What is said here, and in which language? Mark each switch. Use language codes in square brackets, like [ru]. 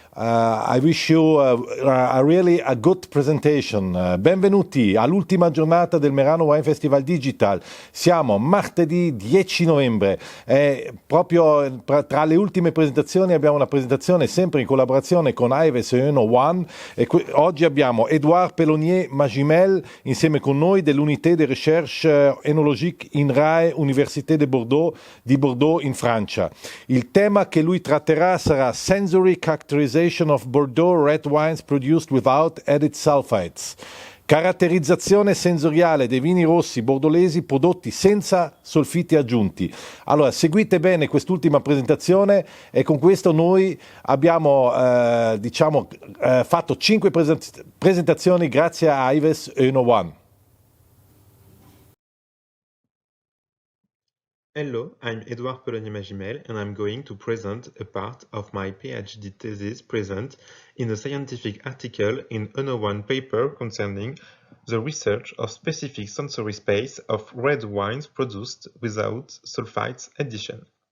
[en] I wish you really a good presentation. [it] Benvenuti all'ultima giornata del Merano Wine Festival Digital. Siamo martedì 10 novembre e proprio tra le ultime presentazioni abbiamo una presentazione sempre in collaborazione con Ives e Donor One. Oggi abbiamo Edouard Pelonnier Magimel insieme con noi dell'Unité de Recherche Œnologique in RAE, Université de Bordeaux, di Bordeaux in Francia. Il tema che lui tratterà sarà [en] Sensory Characterization of Bordeaux red wines produced without added sulfites. [it] Caratterizzazione sensoriale dei vini rossi bordolesi prodotti senza solfiti aggiunti. Allora, seguite bene quest'ultima presentazione e con questo noi abbiamo fatto 5 presentazioni grazie a Ives e Donor One. [en] Hello, I'm Edouard Pelonnier Magimel and I'm going to present a part of my PhD thesis present in a scientific article in Donor One paper concerning the research of specific sensory space of red wines produced without sulfites addition.